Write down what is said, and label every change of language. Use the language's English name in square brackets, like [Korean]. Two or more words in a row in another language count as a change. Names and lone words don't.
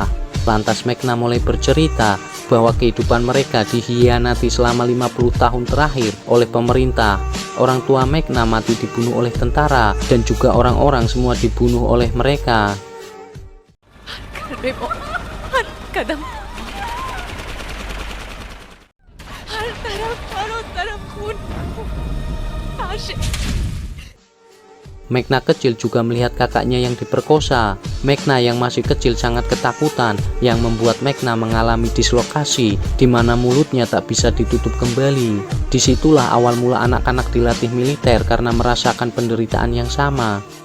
[Indonesian] Lantas Mekna mulai bercerita bahwa kehidupan mereka dikhianati selama 50 tahun terakhir oleh pemerintah. Orang tua Mekna mati dibunuh oleh tentara dan juga orang-orang semua dibunuh oleh mereka. [Hindi] हर कदम हर चारों तरफ खून लाशें। [Indonesian] Mekna kecil juga melihat kakaknya yang diperkosa. Mekna yang masih kecil sangat ketakutan, yang membuat Mekna mengalami dislokasi, di mana mulutnya tak bisa ditutup kembali. Disitulah awal mula anak-anak dilatih militer karena merasakan penderitaan yang sama.